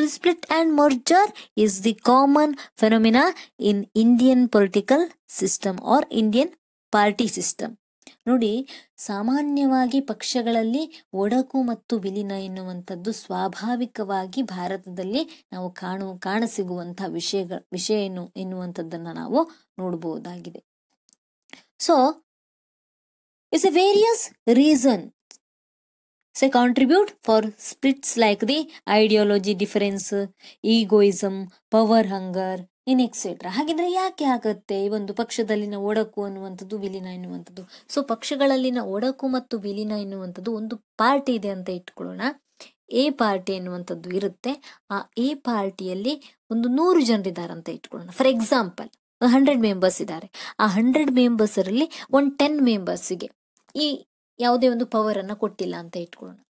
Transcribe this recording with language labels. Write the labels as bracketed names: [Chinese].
[English] Split and merger is the common phenomena in Indian political system or Indian party system. [Kannada] ನೋಡಿ, ಸಾಮಾನ್ಯವಾಗಿ ಪಕ್ಷಗಳಲ್ಲಿ ಒಡಕು ಮತ್ತು ವಿಲೀನ ಎನ್ನುವಂಥದ್ದು ಸ್ವಾಭಾವಿಕವಾಗಿ ಭಾರತದಲ್ಲಿ ನಾವು ಕಾಣಸಿಗುವಂತಹ ವಿಷಯ ಎನ್ನುವಂಥದ್ದನ್ನು ನಾವು ನೋಡಬಹುದಾಗಿದೆ. [English] So it's a various reason contribute for splits like the ideology difference, egoism, power hunger in etcetera. [Kannada] ಹಾಗಿದ್ರೆ ಯಾಕೆ ಆಗುತ್ತೆ ಈ ಒಂದು ಪಕ್ಷದಲ್ಲಿನ ಒಡಕು ಅನ್ನುವಂಥದ್ದು, ವಿಲೀನ ಎನ್ನುವಂಥದ್ದು? ಸೊ ಪಕ್ಷಗಳಲ್ಲಿನ ಒಡಕು ಮತ್ತು ವಿಲೀನ ಎನ್ನುವಂಥದ್ದು, ಒಂದು ಪಾರ್ಟಿ ಇದೆ ಅಂತ ಇಟ್ಕೊಳ್ಳೋಣ. ಎ ಪಾರ್ಟಿ ಎನ್ನುವಂಥದ್ದು ಇರುತ್ತೆ. ಆ ಎ ಪಾರ್ಟಿಯಲ್ಲಿ ಒಂದು 100 ಜನರಿದ್ದಾರೆ ಅಂತ ಇಟ್ಕೊಳ್ಳೋಣ. [English] for example [Kannada] 100 ಮೆಂಬರ್ಸ್ ಇದ್ದಾರೆ. ಆ 100 ಮೆಂಬರ್ಸರಲ್ಲಿ ಒಂದು 10 ಮೆಂಬರ್ಸಿಗೆ ಈ ಯಾವುದೇ ಒಂದು ಪವರ್ ಅನ್ನ ಕೊಟ್ಟಿಲ್ಲ ಅಂತ ಇಟ್ಕೊಳ್ಳೋಣ.